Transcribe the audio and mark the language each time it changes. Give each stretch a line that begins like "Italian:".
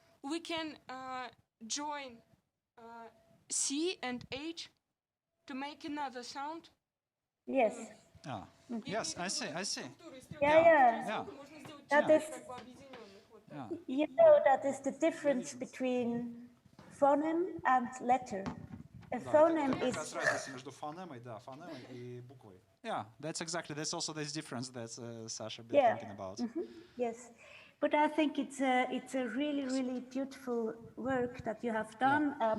English: we can join C and H to make another sound. Yes. Yeah. Yes, I see. Yeah. That is. Yeah. You know that is the difference between phoneme and letter. A
Russian: Да,
English: phoneme
Russian: это как раз
English: is
Russian: разница между фонемой, да, фонемой и буквой.
English: Yeah, that's also this difference that Sasha been thinking about. yes, but I think it's a really beautiful work that you have done.